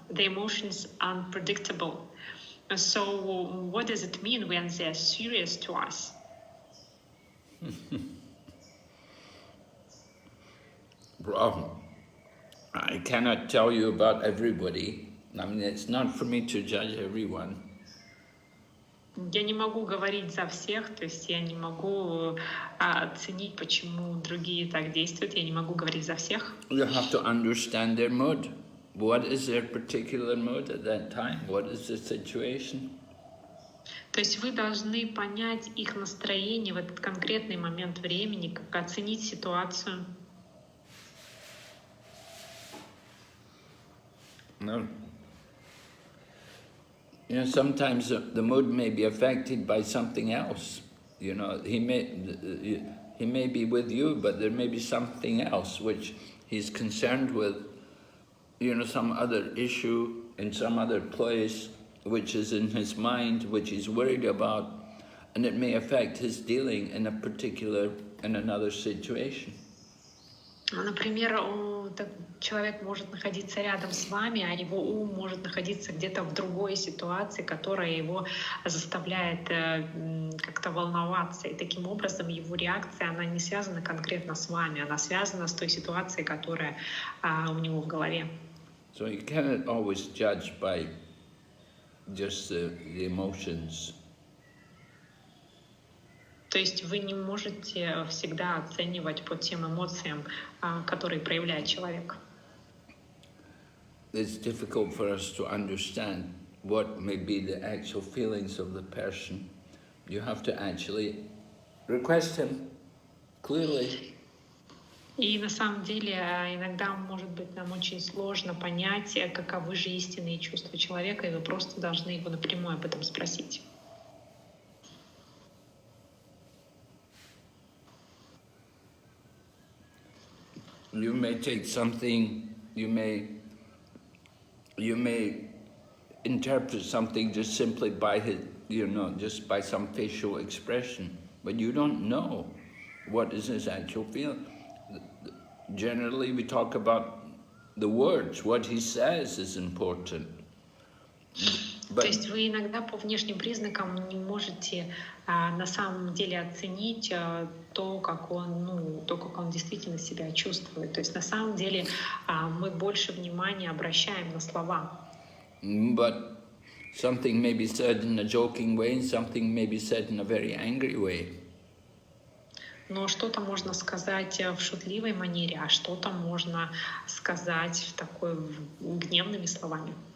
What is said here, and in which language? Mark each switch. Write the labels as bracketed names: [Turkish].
[English] The emotions are unpredictable. So what does it mean when they are serious to us? Well, I cannot tell you about everybody. I mean, it's not for me to judge everyone. [Russian] Я не могу говорить за всех, то есть я не могу оценить, почему другие так действуют, я не могу говорить за всех. [English] You have to understand their mood. What is their particular mood at that time? What is the situation? [Russian] То есть вы должны понять их настроение в этот конкретный момент времени, как оценить ситуацию. [English] No. You know, sometimes the mood may be affected by something else. You know, he may be with you, but there may be something else which he's concerned with. You know, some other issue in some other place which is in his mind, which he's worried about, and it may affect his dealing in another situation. [Russian] Например, человек может находиться рядом с вами, а его ум может находиться где-то в другой ситуации, которая его заставляет как-то волноваться. И таким образом его реакция, она не связана конкретно с вами, она связана с той ситуацией, которая у него в голове. [English] So you cannot always judge by just the emotions. [Russian] То есть вы не можете всегда оценивать по тем эмоциям, которые проявляет человек. [English] It's difficult for us to understand what may be the actual feelings of the person. You have to actually request him clearly. [Russian] И на самом деле иногда, может быть, нам очень сложно понять, каковы же истинные чувства человека, и вы просто должны его напрямую об этом спросить. [English] You may take something, you may interpret something just simply by just by some facial expression, but you don't know what is his actual feeling. Generally, we talk about the words. What he says is important. [Russian] То есть вы иногда по внешним признакам не можете на самом деле оценить то, как он действительно себя чувствует. То есть на самом деле мы больше внимания обращаем на слова. [English] But something may be said in a joking way, and something may be said in a very angry way. [Russian] Но что-то можно сказать в шутливой манере, а что-то можно сказать в такой гневными словами.